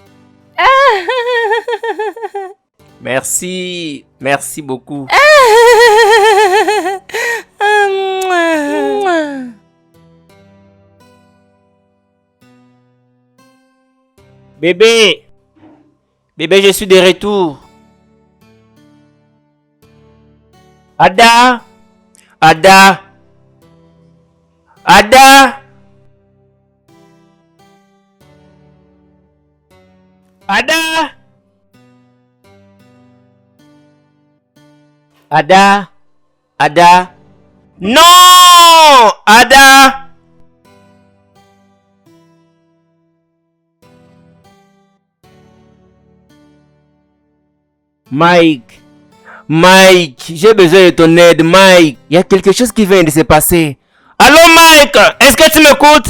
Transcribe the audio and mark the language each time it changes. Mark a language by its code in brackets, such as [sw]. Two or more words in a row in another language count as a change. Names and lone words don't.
[fr] Merci. Merci beaucoup. Bébé! Bébé, je suis de retour. Ada! Ada! Ada! Ada! Ada! Ada! Non! Ada! Mike, j'ai besoin de ton aide, Mike. Il y a quelque chose qui vient de se passer. Allô, Mike, est-ce que tu m'écoutes?